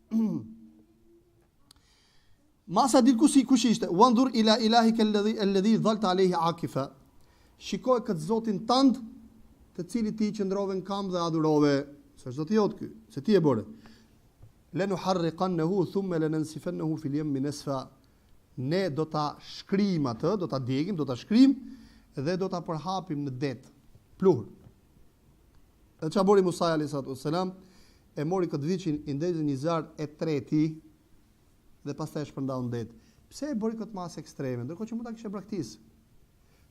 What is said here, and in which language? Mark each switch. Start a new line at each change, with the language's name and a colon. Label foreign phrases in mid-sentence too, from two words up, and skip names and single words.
Albanian: Masa dit kush ishte?
Arabic: وانظر إلى إلهك الذي ظلت عليه عاكفا.
Albanian: Shikoj këtë Zotin tënd, të cilit ti qëndrove në kam dhe adhurove. Se është Zoti jot ky, se ti e bëre.
Arabic: لنحرقنه ثم لننسفنه في اليم نسفا.
Albanian: Ne do ta shkrim atë, do ta djegim, do ta shkrim dhe do ta përhapim në det, pluhur. Dhe çfarë bëri Musa
Arabic: عليه السلام?
Albanian: E mori këtë viçin i ndezën një zar e treti dhe pastaj e shpërndau në det. Pse e bëri këtë masë ekstreme? Ndërkohë që mund ta kishte braktisë.